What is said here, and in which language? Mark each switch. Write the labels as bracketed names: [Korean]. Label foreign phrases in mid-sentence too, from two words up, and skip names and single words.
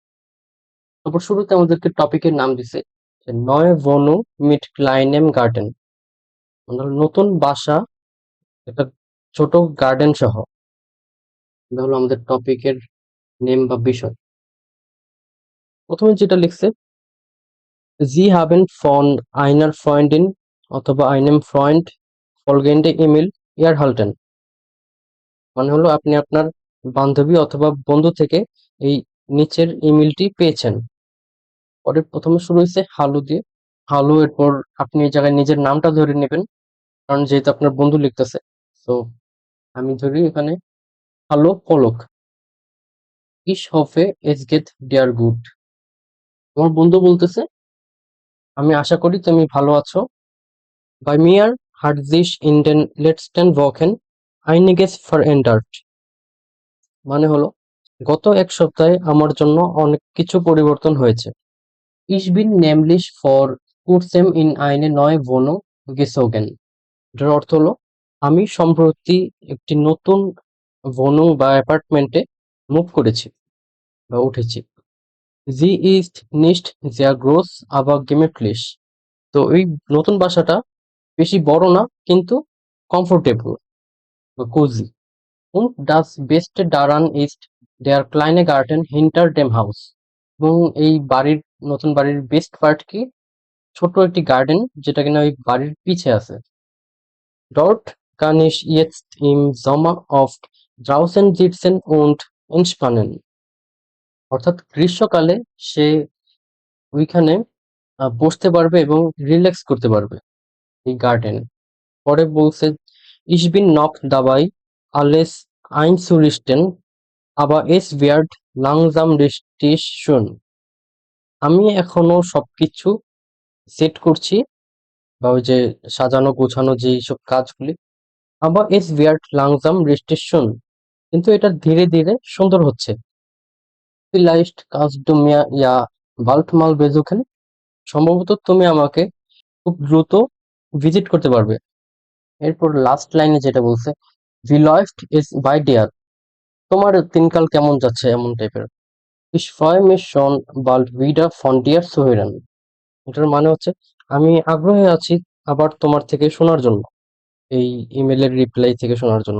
[Bangla] তারপর শুরুতে আমাদেরকে টপিকের নাম দিছে [German] Neue Wohnung mit kleinem Garten, [Bangla] মানে নতুন বাসা, একটা ছোট গার্ডেন সহ। এটা হলো আমাদের টপিকের নেম বা বিষয়। প্রথমে যেটা লিখছে, [German] Sie haben von einer Freundin অথবা einem Freund folgende E-Mail erhalten, [Bangla] মানে হলো আপনি আপনার বান্ধবী অথবা বন্ধু থেকে এই নিচের ইমেলটি পেয়েছেন। পরে প্রথমে শুরু হয়েছে হালু দিয়ে। হালু, এরপর আপনি এই জায়গায় নিজের নামটা ধরে নেবেন, কারণ যেহেতু আপনার বন্ধু লিখতেছে। তো আমি ধরি এখানে হালো পলক। [German] Ich hoffe es geht dir gut, [Bangla] আমার বন্ধু বলতেছে আমি আশা করি তুমি ভালো আছো। [German] Bei mir hat sich in den letzten Wochen einiges verändert, [Bangla] মানে হলো গত এক সপ্তাহে আমার জন্য অনেক কিছু পরিবর্তন হয়েছে। [German] Ich bin nämlich vor kurzem in eine neue Wohnung gezogen, [Bangla] এটার অর্থ হলো আমি সম্প্রতি একটি নতুন wohnung বা অ্যাপার্টমেন্টে মুভ করেছি বা উঠেছি। [German] Sie ist nicht sehr groß aber gemütlich, [Bangla] তো এই নতুন বাসাটা বেশি বড় না কিন্তু কমফোর্টেবল বা কোজি। [German] Und das Beste daran ist der kleine Garten hinter dem Haus, [Bangla] এবং এই নতুন বাড়ির [English] best part [Bangla] কি, ছোট একটি গার্ডেন যেটা কিনা ওই বাড়ির পিছে আছে। [German] Dort kann ich jetzt im Sommer oft draußen sitzen und entspannen, [Bangla] অর্থাৎ গ্রীষ্মকালে সে ওইখানে বসতে পারবে এবং রিল্যাক্স করতে পারবে এই গার্ডেনে। পরে বলছে [German] Ich bin noch dabei alles einzurichten, aber es wird langsam richtig schön, [Bangla] আমি এখনো সবকিছু সেট করছি বা ওই যে সাজানো গোছানো যে সব কাজগুলি। [German] aber es wird langsam richtig schön, [Bangla] কিন্তু এটা ধীরে ধীরে সুন্দর হচ্ছে। [German] vielleicht kannst du mir ja bald mal besuchen, [Bangla] সম্ভবত তুমি আমাকে খুব দ্রুত ভিজিট করতে পারবে। এরপর লাস্ট লাইনে যেটা বলছে [German] wie läuft es bei dir, [Bangla] তোমার দিনকাল কেমন যাচ্ছে, এমন টাইপের। [German] Ich freue mich schon bald wieder von dir zu hören, [Bangla] এটার মানে হচ্ছে আমি আগ্রহী আছি আবার তোমার থেকে শোনার জন্য, এই ইমেলের রিপ্লাই থেকে শোনার জন্য।